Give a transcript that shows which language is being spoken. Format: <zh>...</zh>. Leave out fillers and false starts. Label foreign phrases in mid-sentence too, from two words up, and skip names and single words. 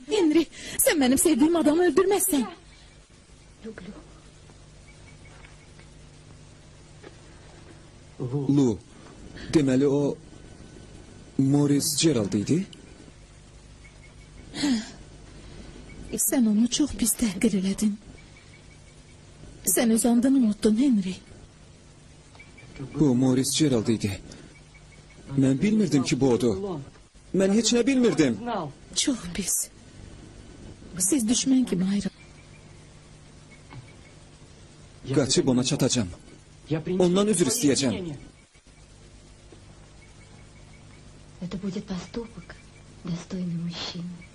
<tr>Henry, sen benim sevdiğim adamı öldürmezsen.</tr> <az>Lu, deməli o... Morris Gerald idi? Sen onu çok pis təhqir elədin.</az> <tr>Sen öz andını unuttun Henry.</tr> <az>Bu Morris Gerald idi. Mən bilmirdim ki bu odur. Mən heç nə bilmirdim.</az> <tr>Çok pis. Siz düşman gibi ayrı.</tr> <az>Qaçıb ona çatacağım. Ondan üzr istəyəcəm.</az> <ru>Это будет поступок, достойный мужчины.</ru>